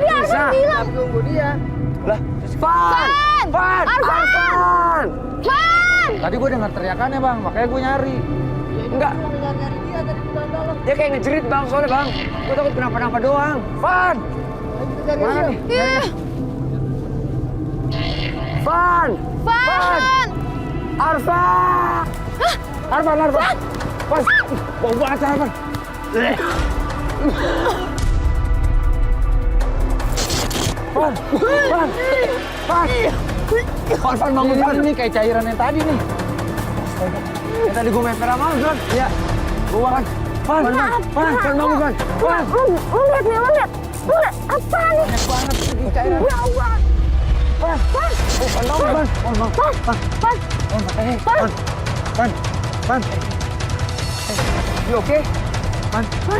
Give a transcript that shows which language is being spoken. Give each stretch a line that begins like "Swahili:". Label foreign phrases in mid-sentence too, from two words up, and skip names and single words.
Indonesian: Tadi Arfan bilang. Tapi tunggu dia. Lah, Van! Van! Arfan! Arfan! Van! Tadi gue dengar teriakannya bang, makanya gue nyari. Enggak. Dia kayak ngejerit bang, soalnya bang. Gue takut kenapa-napa doang. Van! Mana nih? Ih, Van! Van! Arfan! Arfan, Arfan! Van! Bau banget Arfan! Van! Van! Van! Van, bangun Van! Ini kayak cairan yang tadi nih. Yang tadi gue main pera mau, John. Iya. Gue Van! Van! Van! Van, bangun Van! Van! Lu lihat nih, lu lihat. Lu lihat apa nih? Banyak banget ini cairan. Ya Allah. Van! Van! Van, bangun Van! Van! Van! Van! Van! Van! Van!
English: You okay?
Indonesian: Van! Van!